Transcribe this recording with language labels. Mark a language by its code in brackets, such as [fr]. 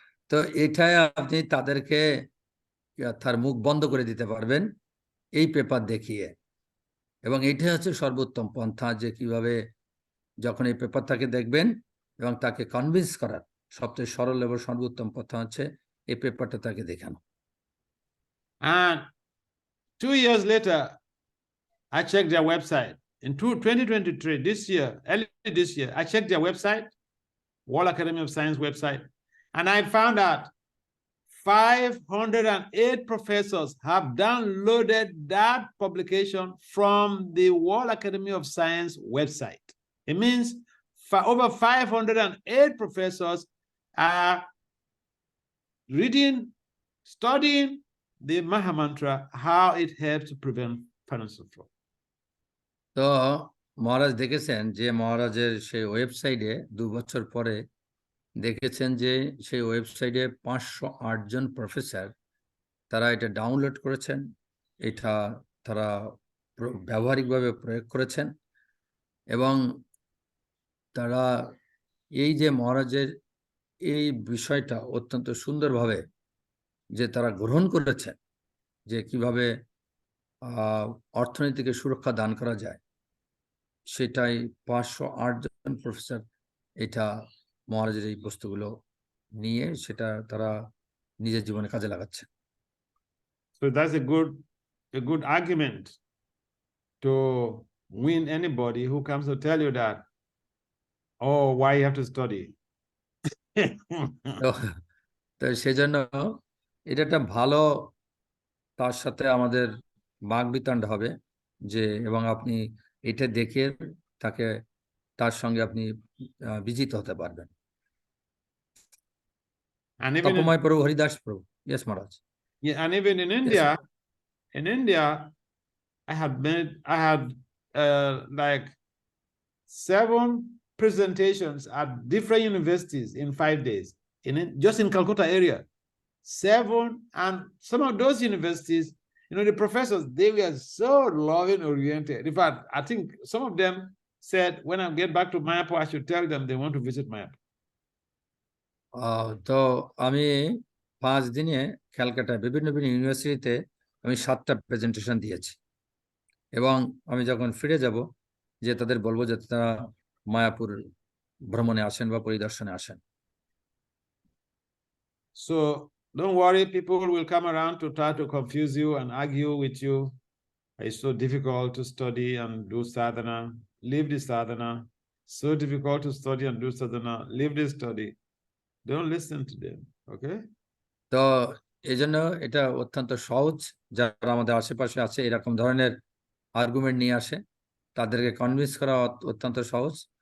[bn] তো এটাই আপনি তাদেরকে তার মুখ বন্ধ করে দিতে পারবেন এই পেপার দেখিয়ে। এবং এইটাই হচ্ছে সর্বোত্তম পন্থা, যে কিভাবে যখন এই পেপারটাকে দেখবেন এবং তাকে কনভিন্স করার সবচেয়ে সরল এবং সর্বোত্তম পন্থা হচ্ছে এই পেপারটা তাকে দেখানো। [en] And 2 years later, I checked their website. In 2023, early this year, I checked their website, World Academy of Science website, and I found out 508 professors have downloaded that publication from the World Academy of Science website. It means over 508 professors are reading, studying the Maha Mantra, how it helps to prevent financial fraud. [bn] তো মহারাজ দেখেছেন যে মহারাজের সেই ওয়েবসাইটে 2 বছর পরে দেখেছেন যে সেই ওয়েবসাইটে 508 জন প্রফেসর তারা এটা ডাউনলোড করেছেন, এটা তারা ব্যবহারিকভাবে প্রয়োগ করেছেন, এবং তারা এই যে মহারাজের এই বিষয়টা অত্যন্ত সুন্দরভাবে যে তারা গ্রহণ করেছেন, যে কিভাবে অর্থনীতিকে সুরক্ষা দান করা যায়, সেটাই 508 জন প্রফেসর এটা মহারাজের এই বস্তুগুলো নিয়ে সেটা তারা নিজের জীবনে কাজে লাগাচ্ছে। [en] So that's a good argument to win anybody who comes to tell you that, oh, why you have to study. [bn] তো তো সেজন্য এটা একটা ভালো, তার সাথে আমাদের বাকবিতণ্ডা হবে যে, এবং আপনি এটা দেখে তাকে, তার সঙ্গে আপনি বিজিত হতে পারবেন। [en] And even [bn] তপময় প্রভু, হরিদাস প্রভু। [en] Yes, Maharaj. yeah, and even in India, I had like 7 presentations at different universities in 5 days, just in Calcutta area. 7, and some of those universities, the professors, they were so loving oriented. In fact, I think some of them said, when I get back to Mayapur, I should tell them they want to visit Mayapur. [bn] তো আমি 5 দিনে ক্যালকাটা বিভিন্ন ইউনিভার্সিটিতে আমি 7টা presentation দিয়েছি, এবং আমি যখন ফিরে যাব যে তাদের বলবো যে তারা মায়াপুর ভ্রমণে আসেন বা পরিদর্শনে আসেন। [en] So don't worry, people will come around to try to confuse you and argue with you. It's so difficult to study and do sadhana. Leave the sadhana. So difficult to study and do sadhana. Leave the study. Don't listen to them, okay? [bn] তো এই জন্য এটা অত্যন্ত সহজ, যারা আমাদের আশেপাশে আছে এরকম ধরনের আর্গুমেন্ট নিয়ে আসে, তাদেরকে কনভিন্স করা অত্যন্ত সহজ।